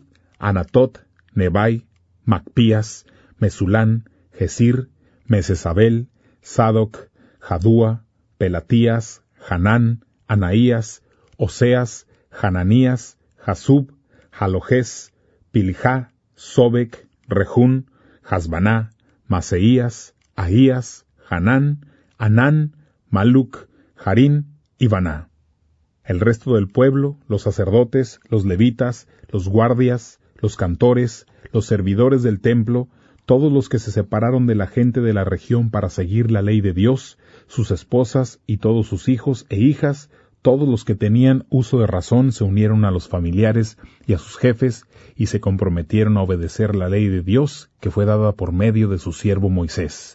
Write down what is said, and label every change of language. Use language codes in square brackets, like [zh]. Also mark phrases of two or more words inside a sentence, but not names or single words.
[es] Anatot, Nebai, Macpías, Mesulán, Gesir, Mesesabel, Sadoc, Jadúa, Pelatías, Hanán, Anaías, Oseas, Hananías, Jasub, Jalojés, Piljá, Sobek, Rejún, Hasbaná, Maseías, Ahías, Hanán, Anán, Maluc, Jarín y Baná. El resto del pueblo, los sacerdotes, los levitas, los guardias, los cantores, los servidores del templo, todos los que se separaron de la gente de la región para seguir la ley de Dios, sus esposas y todos sus hijos e hijas, todos los que tenían uso de razón se unieron a los familiares y a sus jefes y se comprometieron a obedecer la ley de Dios que fue dada por medio de su siervo Moisés.